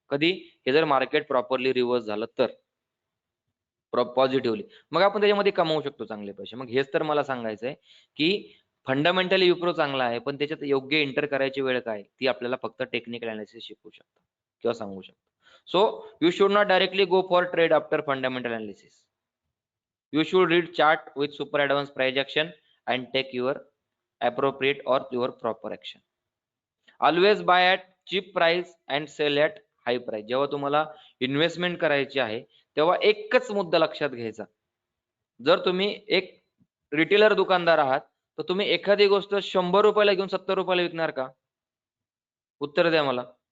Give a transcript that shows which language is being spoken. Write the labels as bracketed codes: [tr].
[mr] कधी, हे जर मार्केट प्रॉपरली रिव्हर्स झालं तर पॉझिटिव्हली, मग आपण त्याच्यामध्ये कमवू शकतो चांगले पैसे. मग हेच तर मला सांगायचंय की फंडामेंटली विप्रो चांगला आहे, पण त्याच्यात योग्य एंटर करायची वेळ काय, ती आपल्याला फक्त टेक्निकल अनालिसिस शिकवू शकतो किंवा सांगू शकतो. [en] So you should not directly go for trade after fundamental analysis. You should read chart with super advanced price action and take your appropriate or your proper action. Always buy at cheap price and sell at high price. [mr] जेव्हा तुम्हाला investment करायची आहे तेव्हा एकच मुद्दा लक्षात घ्यायचा. जर तुम्ही एक रिटेलर दुकानदार आहात तर तुम्ही एखादी गोष्ट 100 रुपयाला घेऊन 70 रुपयाला विकणार का? उत्तर द्या मला.